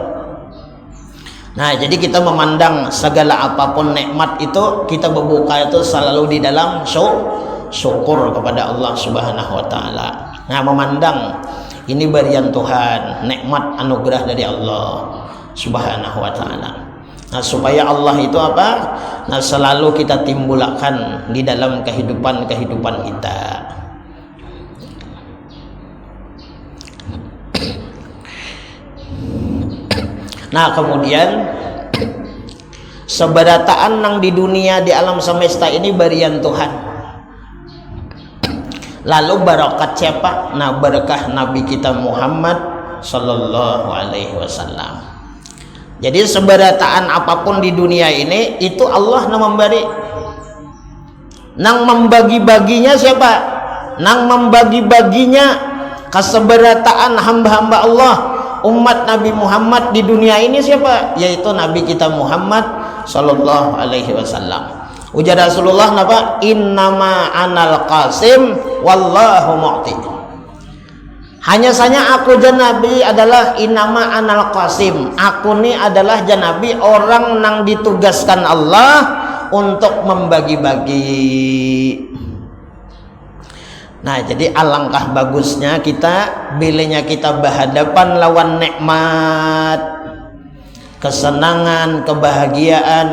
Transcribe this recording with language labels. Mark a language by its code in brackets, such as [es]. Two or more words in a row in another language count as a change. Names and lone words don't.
[id] Nah, jadi kita memandang segala apapun nikmat itu, kita berbuka itu selalu di dalam syukur kepada Allah [ar] Subhanahu wa taala. [id] Nah, memandang ini berian Tuhan, nikmat anugerah dari Allah [ar] Subhanahu wa taala. [id] Nah, supaya Allah itu apa? Nah, selalu kita timbulkan di dalam kehidupan kita. [bjn] Nah, kemudian seberataan nang di dunia, di alam semesta ini berian Tuhan. Lalu barakat siapa? [id] Nah, berkah Nabi kita Muhammad [ar] sallallahu alaihi wasallam. [bjn] Jadi seberataan apapun di dunia ini itu Allah nang memberi. Nang membagi-baginya siapa? Nang membagi-baginya keseberataan hamba-hamba Allah, umat Nabi Muhammad di dunia ini siapa? [id] Yaitu Nabi kita Muhammad [ar] sallallahu alaihi wasallam. [bjn] Ujar Rasulullah napa? [ar] Innama anal qasim wallahu mu'ti. [id] Hanya saja aku Nabi adalah [ar] innama anal qasim. [bjn] Aku ni adalah Nabi, orang nang ditugaskan Allah untuk membagi-bagi. Nah, jadi alangkah bagusnya kita bilanya kita berhadapan lawan nikmat, kesenangan, kebahagiaan.